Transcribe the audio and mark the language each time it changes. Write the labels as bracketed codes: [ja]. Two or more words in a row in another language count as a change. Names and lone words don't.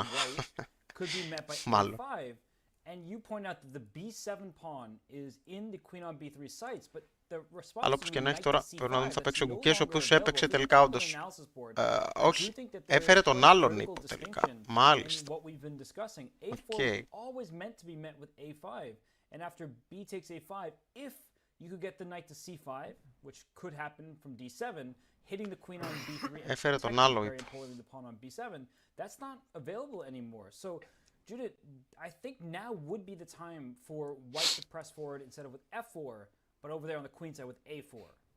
[el] Μάλλον. Αλλά όπως και να έχει τώρα, πρέπει να δούμε θα παίξει ο Gukesh, ο οποίος έπαιξε τελικά όντως. Όχι, έφερε τον άλλον ύπο τελικά. Μάλιστα. Οκ. [en] And after b takes a5, if you could get the knight to c5, which could happen from d7, hitting the queen on b3 and very importantly the pawn on b7, that's not available anymore. So, Judith, I think now would be the time for white to press forward instead of with f4, but over there on the queen side with a4.